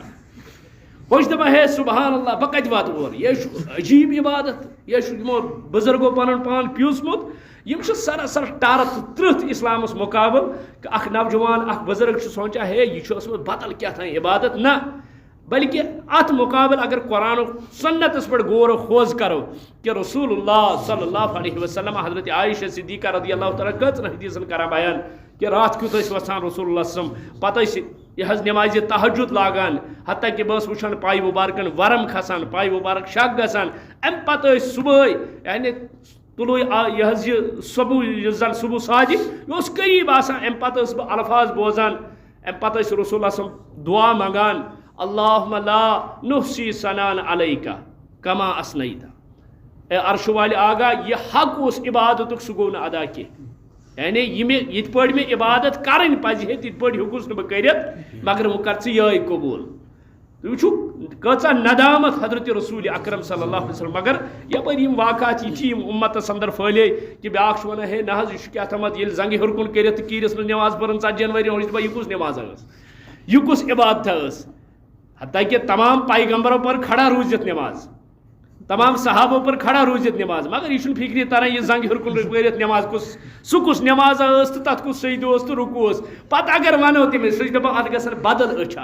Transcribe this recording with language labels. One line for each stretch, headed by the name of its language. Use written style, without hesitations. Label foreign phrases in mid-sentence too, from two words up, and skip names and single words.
Kashmiri: ہُہ چھِ دپان ہے سبحان اللہ بہٕ کتہِ واتہٕ اور یہِ چھُ عجیٖب عبادت یہِ چھُ یِمو بُزرگو پنُن پان پیوٗسمُت یِم چھِ سراسر ٹارت ترٕٛہ اسلامس مُقابل اکھ نوجوان اکھ بُزرگ چھُ سونٛچان ہے یہِ چھُ ٲسمٕژ بدل کیٛاہ تام عبادت نہ بلکہ اتھ مقابل اگر قرآن سنتس پٮ۪ٹھ غور و خوض کرو کہ
Arabic: رسول اللہ صلی اللہ علیہ وسلم
Kashmiri: حضرت عائشہ صدیقہ
Arabic: رضی اللہ تعالیٰ
Kashmiri: کٔژن حدیثن کران بیان کہ رات کیُتھ ٲسۍ وَسان
Arabic: رسول اللہ صلی اللہ علیہ وسلم
Kashmiri: پتہٕ ٲسۍ یہ نمازِ تہجد لاگان حتیٰ کہ بہٕ وٕچھان پاے مبارکن ورم کھسان پاے مبارک شک گژھان امہِ پتہٕ ٲسۍ صُبحٲے یعنی طلوع یہ صبح یُس زن صبح صادق یہ اوس قریب آسان امہِ پتہٕ ٲسۍ بہٕ الفاظ بوزان امہِ پتہٕ ٲسۍ
Arabic: رسول اللہ صلی اللہ علیہ وسلم
Kashmiri: دعا منگان
Arabic: اللہم لا نحصی ثناء علیکا کما اثنیت
Urdu: اے عرش والے آگاہ
Kashmiri: یہ حق اس عبادتک سہ گوٚو نہٕ ادا کینٛہہ یعنی یہ پٲٹھۍ مےٚ عبادت کرٕنۍ پزِ ہے تِتھ پٲٹھۍ ہیوٚکُس نہٕ بہٕ کٔرِتھ مگر وۄنۍ کر ژٕ یِہوٚے قبوٗل تُہۍ وٕچھِو کۭژاہ ندامت حضرت رسول اکرم
Arabic: صلی اللہ علیہ وسلم
Kashmiri: مگر یپٲرۍ یِم واقعات یِتھی یِم اُمتس اندر پھٲلے کہ بیٛاکھ چھُ وَنان ہے نہ حظ یہِ چھُ کیٛاہ تامَتھ ییٚلہِ زنٛگہِ ہیوٚر کُن کٔرِتھ تہٕ کیٖرِس منٛز نٮ۪ماز پٔرٕن 40 ؤرین ہُنٛد یہِ کُس نٮ۪مازا ٲس یہِ کُس عبادتھا ٲس حتیٰ کہ تمام پیغمبرو
Urdu: پر کھڑا
Kashmiri: روٗزِتھ نٮ۪ماز تمام صحابوں
Urdu: پر کھڑا
Kashmiri: روٗزِتھ نٮ۪ماز مگر یہ چھُنہٕ فکری تران یہ زنٛگہِ ہیوٚر کُن پٔرِتھ نٮ۪ماز سُہ کُس نٮ۪مازا ٲس تہٕ تتھ کُس سجدٕ اوس تہٕ رُکوٗع اوس پتہٕ اگر ونو تٔمِس سُہ چھُ دپان اتھ گژھن بدل أچھ